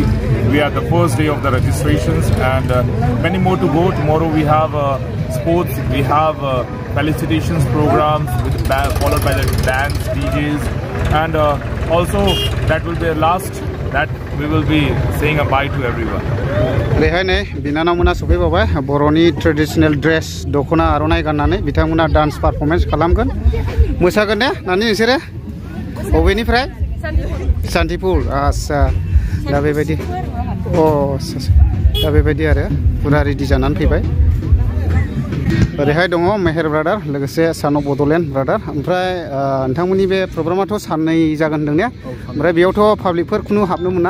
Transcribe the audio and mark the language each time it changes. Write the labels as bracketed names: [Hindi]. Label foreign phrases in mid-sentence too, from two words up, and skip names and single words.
[English] We are the first day of the registrations and many more to go. Tomorrow we have sports, we have felicitations programs followed by the dance, DJs, and also that will be the last that we will be saying a bye to everyone. [Bodo] रेहाय नै बिनानावमोना सफैबावबाय बर'नि [English] traditional dress [Bodo] दख'ना आर'नाइ गाननानै बिथांमोना [English] dance performance [Bodo] खालामगोन मोसागोन ने नानि नोंसोरो बबेनिफ्राय सान्तिपुर आच्छा दा बेबायदि दा बेबायदि आरो पुरा रेडि जानानै फैबाय ओरैहाय दङ मेहेर ब्रादार लोगोसे सान अफ बड'लेण्ड ब्रादार ओमफ्राय नोंथांमोननि बे प्रग्रामाथ' साननै जागोन होनदों ने ओमफ्राय बेयावथ' पाब्लिकफोर खुनु हाबनो मोना